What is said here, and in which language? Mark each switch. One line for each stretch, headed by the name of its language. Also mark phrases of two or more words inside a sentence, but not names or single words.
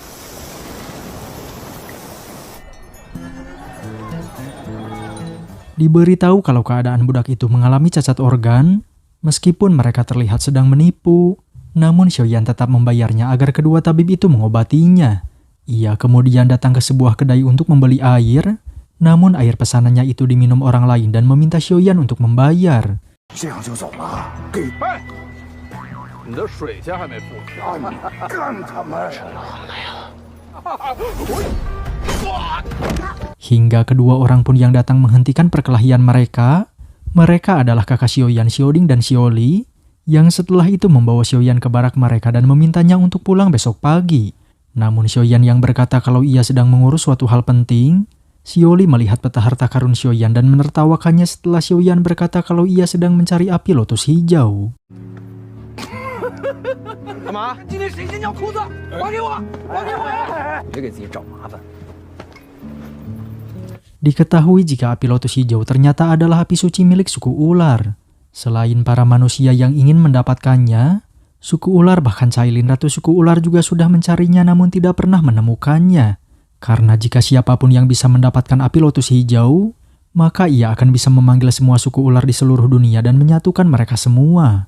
Indonesian: Diberitahu kalau keadaan budak itu mengalami cacat organ, meskipun mereka terlihat sedang menipu, namun Xiaoyan tetap membayarnya agar kedua tabib itu mengobatinya. Ia kemudian datang ke sebuah kedai untuk membeli air, namun air pesanannya itu diminum orang lain dan meminta Xiaoyan untuk membayar.
Chinese: 这样就走了？给哎，你的水钱还没付。干他们！
Indonesian: Hingga kedua orang pun yang datang menghentikan perkelahian mereka. Mereka adalah kakak Xiaoyan, Xiaoding dan Xiaoli, yang setelah itu membawa Xiaoyan ke barak mereka dan memintanya untuk pulang besok pagi. Namun Xiaoyan yang berkata kalau ia sedang mengurus suatu hal penting, Xiaoli melihat peta harta karun Xiaoyan dan menertawakannya setelah Xiaoyan berkata kalau ia sedang mencari api lotus hijau.
Chinese: 干嘛？今天谁先尿裤子？还给我！还给我！别给自己找麻烦。
Indonesian: Diketahui jika api lotus hijau ternyata adalah api suci milik suku ular. Selain para manusia yang ingin mendapatkannya, suku ular bahkan Cailin Ratu suku ular juga sudah mencarinya namun tidak pernah menemukannya. Karena jika siapapun yang bisa mendapatkan api lotus hijau, maka ia akan bisa memanggil semua suku ular di seluruh dunia dan menyatukan mereka semua.